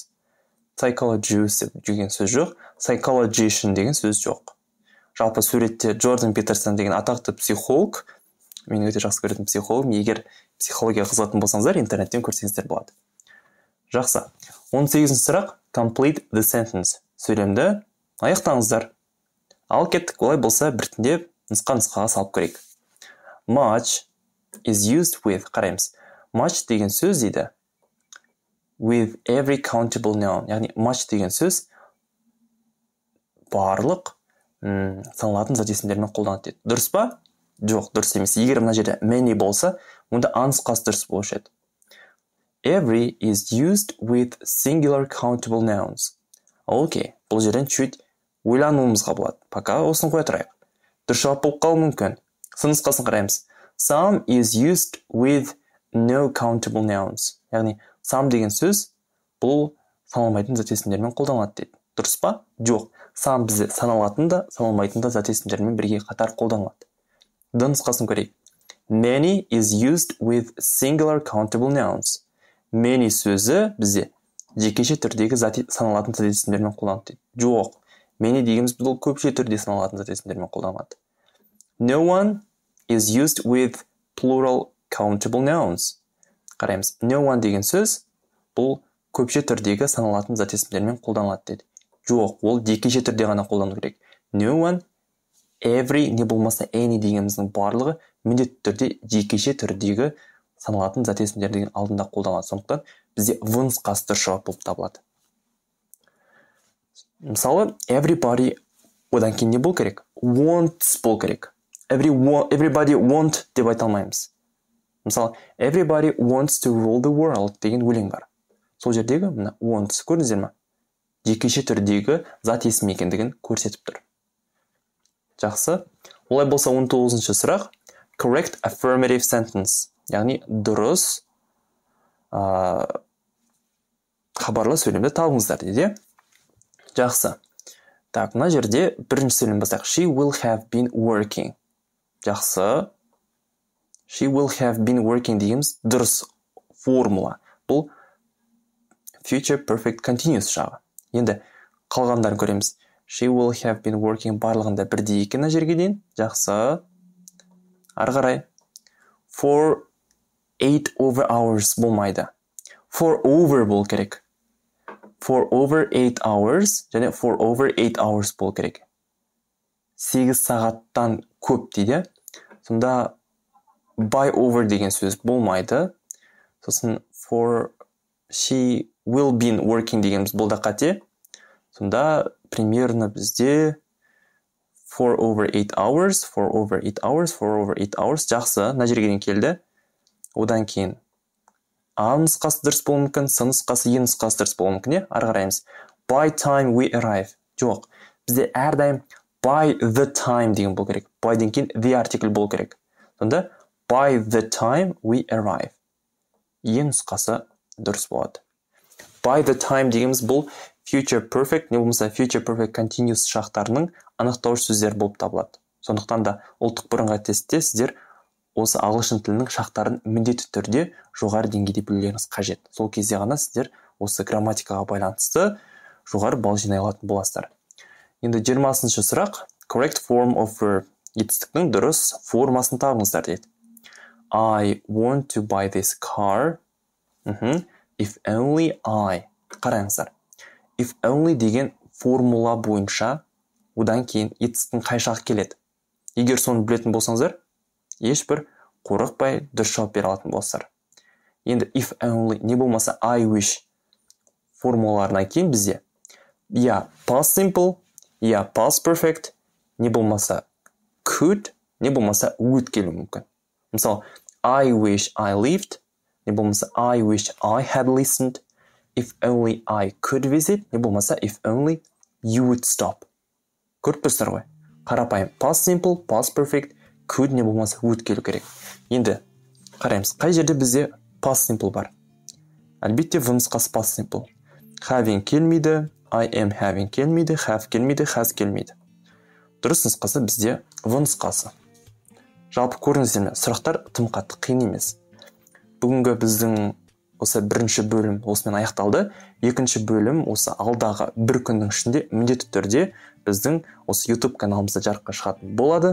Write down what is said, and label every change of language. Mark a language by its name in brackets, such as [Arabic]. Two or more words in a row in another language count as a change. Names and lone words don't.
[Kazakh] Psychologist деген сөз жоқ. Psychologician деген сөз жоқ. Жалпы суретте Джордан Питерсон деген атақты психолог, мен өте жақсы көретін психолог, егер психология қызығатын болсаңыздар, интернеттен көрсеңіздер болады. Жақсы. 18-ші сұрақ [English] complete the sentence. [Kazakh] Сөйлемді аяқтаңыздар. Ал кеттік, олай болса біртіндеп нұсқаға салып көрейік. [English] Much is used with, [Kazakh] қараймыз. Much деген сөз дейді. [English] With every countable noun. [Kazakh] Яғни much деген сөз барлық саналатын зат есімдермен қолданылады дейді. Дұрыс па? Жоқ, дұрыс емес. Егер мына жерде many болса, онда нұсқасы дұрыс болушы еді. [English] Every is used with singular countable nouns. [Kazakh] Окей, бұл жерден чуть ойлануымызға болады. Пока осыны қоя тұрайық. Дұрыс жауап болып қалуы мүмкін. Сын нұсқасын қараймыз. [English] Some is used with no countable nouns. [Kazakh] Яғни some деген сөз бұл саналмайтын зат есімдермен қолданылады дейді. Дұрыс па? Жоқ. Some бізде саналатын да, саналмайтын да зат есімдермен бірге қатар қолданылады. Д нұсқасын көрейік. [English] Many is used with singular countable nouns. [Kazakh] Many сөзі бізде жекеше түрдегі саналатын зат есімдермен қолданылады дейді. Жоқ. Many дегеніміз бұл көпше түрде саналатын зат есімдермен қолданылады. [English] No one is used with plural countable nouns. [Kazakh] Қараймыз. No one деген сөз бұл көпше түрдегі саналатын зат есімдермен қолданылады дейді. Жоқ, ол жекеше түрде ғана қолдану керек. [English] No one, every, [Kazakh] не болмаса any дегеніміздің барлығы міндетті түрде жекеше түрдегі саналатын зат есімдердің алдында қолданылады. Сондықтан бізде в нұсқасы дұрыс жауап болып табылады. Мысалы, everybody одан кейін не болу керек? Wants болу керек. [English] Everybody want [Kazakh] деп айта алмаймыз. Мысалы, [English] everybody wants to rule the world [Kazakh] деген өлең бар. Сол жердегі мына wants көрдіңіздер ме? Жекеше түрдегі зат есім екендігін көрсетіп тұр. Жақсы. Олай болса 19-ші сұрақ [English] correct affirmative sentence. [Kazakh] Яғни дұрыс хабарлы сөйлемді табыңыздар дейді. Жақсы. Так, мына жерде бірінші сөйлем бастайық. [English] She will have been working. [Kazakh] Жақсы. [English] She will have been working [Kazakh] дейміз дұрыс формула. Бұл [English] future perfect continuous [Kazakh] жағы. Енді қалғандарын көреміз. [English] She will have been working [Kazakh] барлығында бірдей екен жерге дейін. Жақсы. Ары қарай. [English] For 8 over hours [Kazakh] болмайды. [English] For over [Kazakh] бол керек. [English] For over 8 hours [Kazakh] және [English] for over 8 hours [Kazakh] бол керек. 8 сағаттан көп дейді. Сонда [English] by over [Kazakh] деген сөз болмайды. Сосын [English] for she will be working [Kazakh] дегеніміз бұл да қате. Сонда примерно бізде 4/8 hours, 4/8 hours, 4/8 hours. Жақсы, мына жерге дейін келді. Одан кейін А нұсқасы дұрыс болуы мүмкін, С нұсқасы, Е нұсқасы дұрыс болуы мүмкін, ары қараймыз. [English] By time we arrive. [Kazakh] Жоқ, бізде әрдайым [English] by the time [Kazakh] деген болу керек. By ден кейін [English] the article [Kazakh] болу керек. Сонда [English] by the time we arrive. [Kazakh] Е нұсқасы дұрыс болады. [English] By the time [Kazakh] дегеніміз бұл [English] future perfect, [Kazakh] не болмаса [English] future perfect continuous [Kazakh] шақтарының анықтауыш сөздер болып табылады. Сондықтан да ұлттық бірыңғай тестте сіздер осы ағылшын тілінің шақтарын міндетті түрде жоғары деңгейде білулеріңіз қажет. Сол кезде ғана сіздер осы грамматикаға байланысты жоғары балл жинай алатын боласыздар. Енді 20-шы сұрақ. [English] Correct form of verb. [Kazakh] Етістіктің дұрыс формасын табыңыздар дейді. [English] I want to buy this car. If only I. [Kazakh] Қараңыздар. [English] If only [Kazakh] деген формула бойынша одан кейін етістіктің қай жағы келеді. Егер соны білетін болсаңыздар, ешбір қорықпай дұрыс жауап бере алатын болсыздар. Енді [English] if only [Kazakh] не болмаса [English] I wish [Kazakh] формулаларынан кейін бізде я [English] past simple, [Kazakh] я [English] past perfect, [Kazakh] не болмаса could, не болмаса would келуі мүмкін. Мысалы, [English] I wish I lived, [Kazakh] не болмаса [English] I wish I had listened, if only I could visit, [Kazakh] не болмаса [English] if only you would stop. [Kazakh] Көріп тұрсыздар ғой. Қарапайым [English] past simple, past perfect, could [Kazakh] не болмаса would келу керек. Енді қараймыз, қай жерде бізде [English] past simple [Kazakh] бар? Әлбетте в нұсқасы [English] past simple. [Kazakh] Having келмейді, [English] I am having [Kazakh] келмейді, have келмейді, has келмейді. Дұрыс нұсқасы бізде в нұсқасы. Жалпы көріңіздер ме, сұрақтар тым қатты қиын емес. Бүгінгі біздің осы бірінші бөлім осымен аяқталды. Екінші бөлім осы алдағы бір күннің ішінде міндетті түрде біздің осы YouTube каналымызда жарыққа шығатын болады.